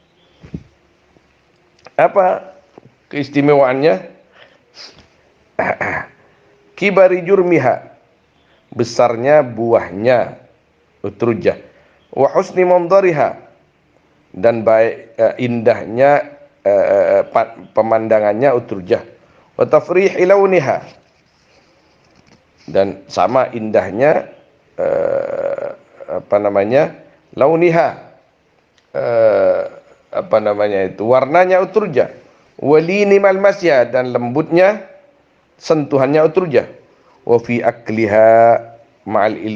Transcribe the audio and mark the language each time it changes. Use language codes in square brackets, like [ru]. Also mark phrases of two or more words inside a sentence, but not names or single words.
[id] Apa keistimewaannya? [ar] كبر جرمها, [id] besarnya buahnya utrujah, [ar] وحسن منظرها, [id] dan baik indahnya pemandangannya utrujah, [ar] وتفريح لونها, [id] dan sama indahnya launiha, warnanya utrujah, [ar] ولين ملمسها, [id] dan lembutnya sentuhannya utrujah, [ar] وفي أكلها مع